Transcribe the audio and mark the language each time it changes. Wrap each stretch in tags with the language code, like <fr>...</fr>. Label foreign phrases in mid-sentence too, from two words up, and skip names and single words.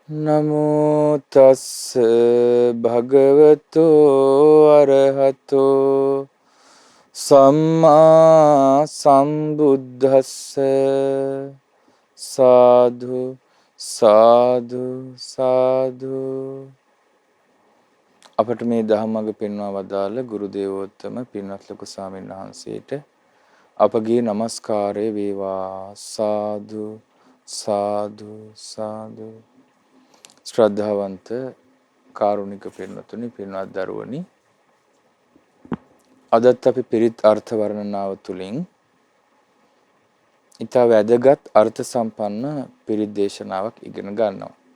<pi>නමෝ තස්ස භගවතෝ අරහතෝ සම්මා සම්බුද්දස්ස සාදු සාදු සාදු.</pi> <si>අපට මේ ධම්මග පෙන්වා වදාළ ගුරු දේවෝත්තම පින්වත් ලොකු ස්වාමීන් වහන්සේට අපගේ নমස්කාරය වේවා. සාදු සාදු සාදු. ශ්‍රද්ධාවන්ත කාරුණික පින්වතුනි, පින්වත් දරුවනි, අදත් අපි පිරිත් අර්ථ වර්ණනාව තුළින් ඊට වැදගත් අර්ථ සම්පන්න පිරිත් දේශනාවක් ඉගෙන ගන්නවා.</si>